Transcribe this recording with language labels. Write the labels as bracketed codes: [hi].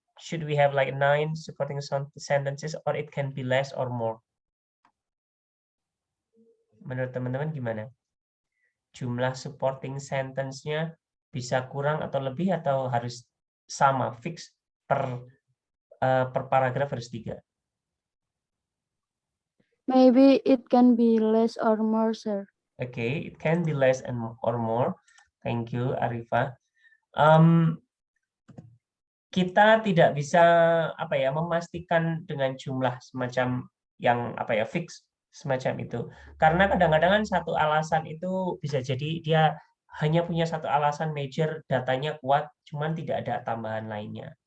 [en] Should we have like 9 supporting sentences or it can be less or more? [id] Menurut teman-teman gimana? Jumlah supporting sentence-nya bisa kurang atau lebih atau harus sama, fix per paragraf harus 3? [en] Maybe it can be less or more, sir. Okay, it can be less or more. Thank you, Arifa. [id] Kita tidak bisa memastikan dengan jumlah semacam yang fix semacam itu, karena kadang-kadang satu alasan itu bisa jadi dia hanya punya satu alasan major, datanya kuat, cuman tidak ada tambahan lainnya.